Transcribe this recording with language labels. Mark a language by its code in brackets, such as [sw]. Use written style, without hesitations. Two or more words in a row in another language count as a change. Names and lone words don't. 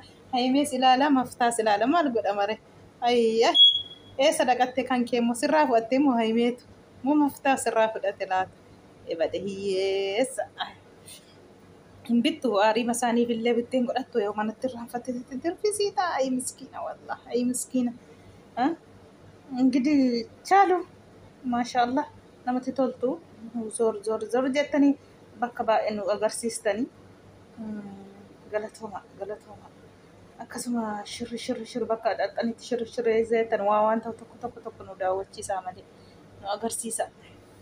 [om] Haimees ilaala maftaas ilaala maal godha mare. Ayya eessa dhaqatte kan keemmoo sirraa fudhattee moo haimeetu moo maftaa sirraa fudhate laata. Ebade hiyyeessa. Hin bittu aarii masaaniif illee bitteen godhattu yoo manatti irraanfattee dirfisii ta'a. Ay miskiina wallah ay miskiina. [am] እንግዲህ ቻሉ [om] ማሻአላህ namatti toltu zor jettanii bakka baay'ee nu agarsiistanii galatooma akkasuma shirri bakka dhaqxanitti shirri zeetan waa waan tokko nu daawwachiisaa malee nu agarsiisa.